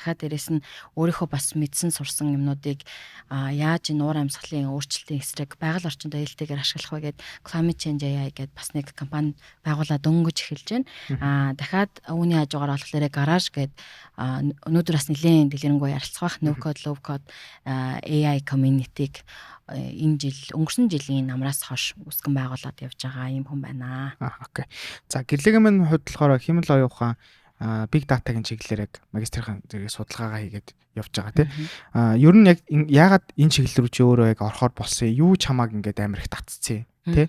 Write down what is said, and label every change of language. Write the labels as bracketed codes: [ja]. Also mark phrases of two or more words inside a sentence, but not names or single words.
[mn] Дахиад дээрэс нь өөрийнхөө бас мэдсэн сурсан юмнуудыг яаж энэ уур амьсгалын өөрчлөлтийн эсрэг байгаль орчинд ээлтэйгээр ашиглах вэ гэд Climate Change AI гэд бас нэг компани байгуулаад дөнгөж эхэлж байна. Дахиад үүний хажуугаар болохоор гараж гэд өнөөдөр бас нэлээд дэлгэрэнгүй ярилцах [en] no code low code AI community- [mn] г энэ жил өнгөрсөн жилийн намраас хойш үсгэн байгуулад явж байгаа юм хүн байна. Окей. За гэрлэгийн маань хувьд болохоор хиймэл оюун ухаан [en] big data- [mn] гийн чиглэлээр яг магистрийн зэрэг судалгаагаа хийгээд явж байгаа тийм. Ер нь яг яагаад энэ чиглэл рүү чи өөрөө яг орохоор болсон юу чамааг ингээд амар их татцсан тий.